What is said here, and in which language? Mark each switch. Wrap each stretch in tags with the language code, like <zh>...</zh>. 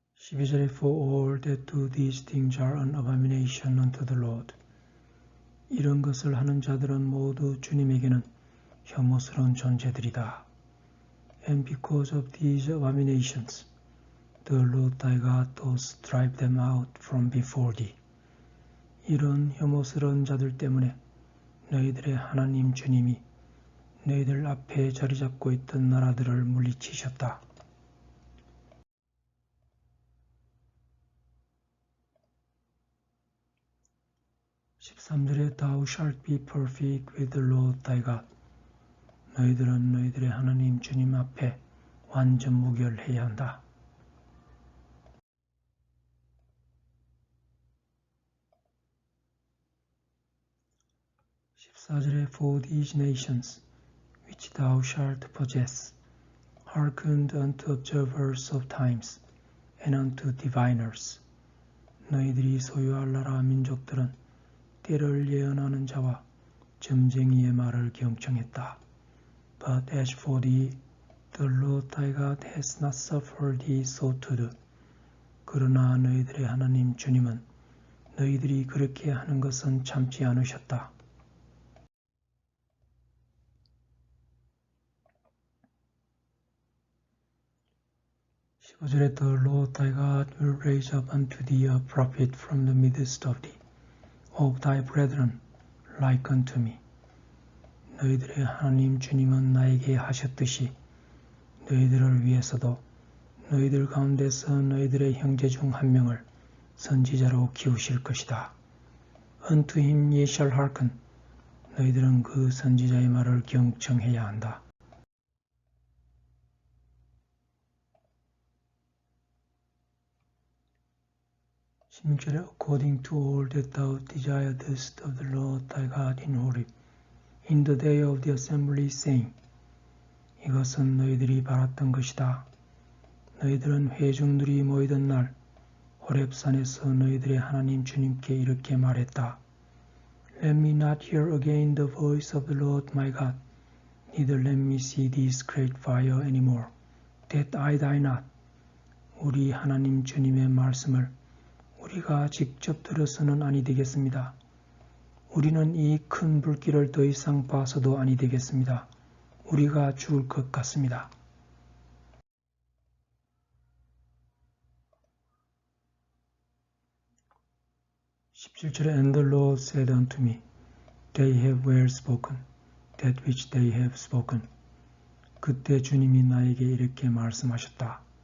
<ko>12절에</ko> <en>For all that do these things are an abomination unto the Lord.</en> <ko>이런 것을 하는 자들은 모두 주님에게는 혐오스러운 존재들이다.</ko> <en>And because of these abominations, the Lord thy God doth drive them out from before thee.</en> <ko>이런 혐오스러운 자들 때문에 너희들의 하나님 주님이 너희들 앞에 자리 잡고 있던 나라들을 물리치셨다. 13절에</ko> <en>Thou shalt be perfect with the Lord thy God.</en> <ko>너희들은 너희들의 하나님 주님 앞에 완전 무결해야 한다. 14절에</ko> <en>For these nations which thou shalt possess hearkened unto observers of times and unto diviners.</en> <ko>너희들이 소유할 나라 민족들은 때를 예언하는 자와 점쟁이의 말을 경청했다.</ko> <en>But as for thee, the Lord thy God has not suffered thee so to do.</en> <ko>그러나 너희들의 하나님 주님은 너희들이 그렇게 하는 것은 참지 않으셨다. 15절에</ko> <en>The Lord thy God will raise up unto thee a prophet from the midst of thee, of thy brethren, like unto me.</en> <ko>너희들의 하나님 주님은 나에게 하셨듯이 너희들을 위해서도 너희들 가운데서 너희들의 형제 중 한 명을 선지자로 키우실 것이다.</ko> <en>Unto him ye shall hearken.</en> <ko>너희들은 그 선지자의 말을 경청해야 한다. 16절에</ko> <en>According to all that thou desiredest of the Lord thy God in Horeb, in the day of the assembly, saying,</en> <ko>이것은 너희들이 바랐던 것이다. 너희들은 회중들이 모이던 날 호렙산에서 너희들의 하나님 주님께 이렇게 말했다.</ko> <en>Let me not hear again the voice of the Lord my God, neither let me see this great fire any more, that I die not.</en> <ko>우리 하나님 주님의 말씀을 우리가 직접 들어서는 아니 되겠습니다. 우리는 이 큰 불길을 더 이상 봐서도 아니 되겠습니다. 우리가 죽을 것 같습니다. 17절에</ko> <en>And the Lord said unto me, They have well spoken, that which they have spoken.</en> <ko>그때 주님이 나에게 이렇게 말씀하셨다.</ko>